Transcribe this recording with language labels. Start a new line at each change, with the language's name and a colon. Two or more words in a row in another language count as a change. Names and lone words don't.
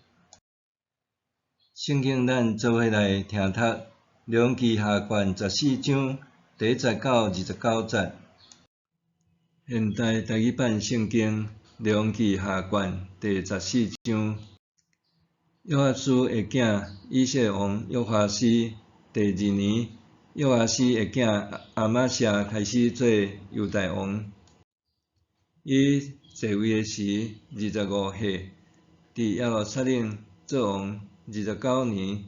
Min Nan Chinese: 圣经咱做伙来听读，列王记下卷14章第10到29节。现代台语版圣经列王记下卷第14章。约阿斯的囝以色列王约华斯第2年，约阿斯的囝阿玛谢开始做犹大王。伊继位的时25岁，伫耶路撒冷做王29年。